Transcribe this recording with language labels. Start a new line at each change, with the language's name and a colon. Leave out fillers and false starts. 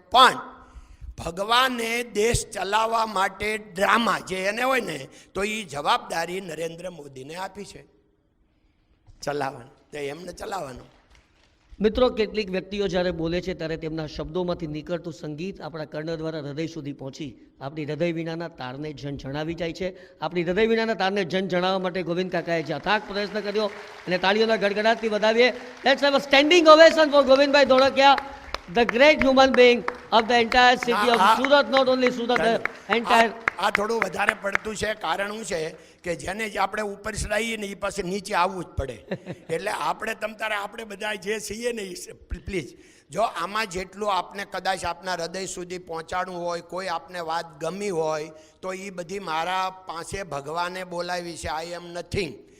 Gujarati: પણ ભગવાને દેશ ચલાવવા માટે ડ્રામા જે એને હોય ને, તો એ જવાબદારી નરેન્દ્ર મોદીને આપી છે ચલાવવાનું, તો એમને ચલાવવાનું. મિત્રો, કેટલીક વ્યક્તિઓ જ્યારે બોલે છે ત્યારે તેમના શબ્દોમાંથી નીકળતું સંગીત આપણા કર્ણ દ્વારા હૃદય સુધી પહોંચી આપણી હૃદય વિનાના તારને જણાવી જાય છે. આપણી હૃદય વિનાના તારને જણાવવા માટે ગોવિંદ કાકાએ જે અથાગ પ્રયત્ન કર્યો, અને તાળીઓના ગડગડાટથી વધાવીએ.
English: Let's have a standing ovation for Govindbhai Dholakia, the great human being of the entire city of Surat, not only Surat, the entire.
Gujarati: આ થોડું વધારે પડતું છે. કારણ શું છે કે જેને જ આપણે ઉપર ચડાવીએ ને એ પાસે નીચે આવવું જ પડે. એટલે આપણે તમતારે આપણે બધા જે છીએ ને એ પ્લીઝ, જો આમાં જેટલું આપને કદાચ આપના હૃદય સુધી પહોંચાડવું હોય, કોઈ આપને વાત ગમી હોય, તો એ બધી મારા પાસે ભગવાને બોલાવી છે.
English: I am nothing.